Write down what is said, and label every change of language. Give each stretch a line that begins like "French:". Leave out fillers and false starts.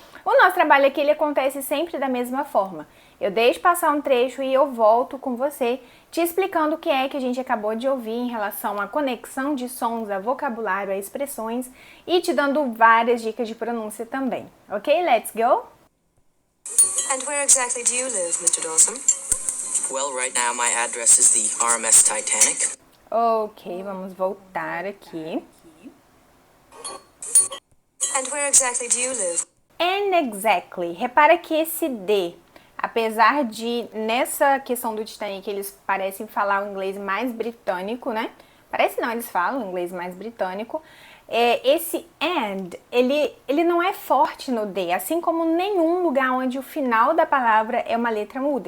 Portuguese: O nosso trabalho aqui ele acontece sempre da mesma forma. Eu deixo passar um trecho e eu volto com você, te explicando o que é que a gente acabou de ouvir em relação à conexão de sons, a vocabulário, a expressões e te dando várias dicas de pronúncia também.
English: Ok? Let's go? And where exactly do you live, Mr. Dawson? Well, right now my address is the RMS Titanic.
Portuguese: Ok, vamos voltar aqui.
English: And where exactly do you live? And exactly.
Portuguese: Repara que esse D, apesar de nessa questão do Titanic eles parecem falar o inglês mais britânico, né? Parece não, eles falam o inglês mais britânico. Esse and, ele não é forte no D, assim como nenhum lugar onde o final da palavra é uma letra muda.